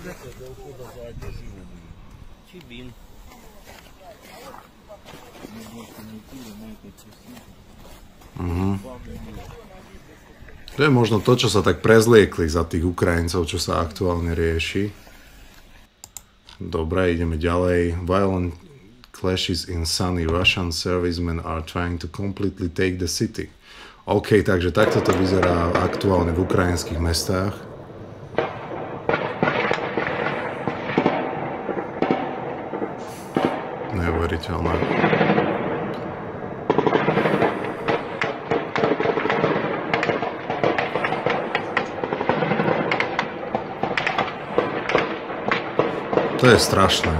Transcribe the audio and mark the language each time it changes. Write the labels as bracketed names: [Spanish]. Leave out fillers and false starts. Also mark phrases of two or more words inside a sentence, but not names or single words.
[Slovak] To je možno to, čo sa tak prezliekli za tých Ukrajincov, čo sa aktuálne rieši. Dobre, ideme ďalej. [English] Violent clashes in Sunny. Russian servicemen are trying to completely take the city. [Slovak] OK, takže takto to vyzerá aktuálne v ukrajinských mestách. Neuveriteľné. To je strašné.